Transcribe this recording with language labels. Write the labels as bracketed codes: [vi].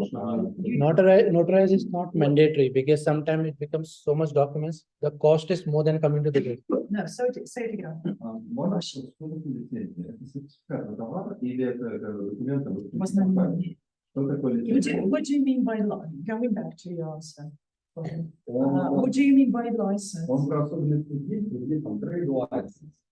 [en] Notarized is not mandatory because sometimes it becomes so much documents. The cost is more than coming to the bill. No, say it again. [ru] Можно что такое лицензия? Это сертификат товара или это документы? Что такое лицензия? [en] What do you mean by going back to your answer? What do you mean by license? [ru] Он про особенности действий, там trade license.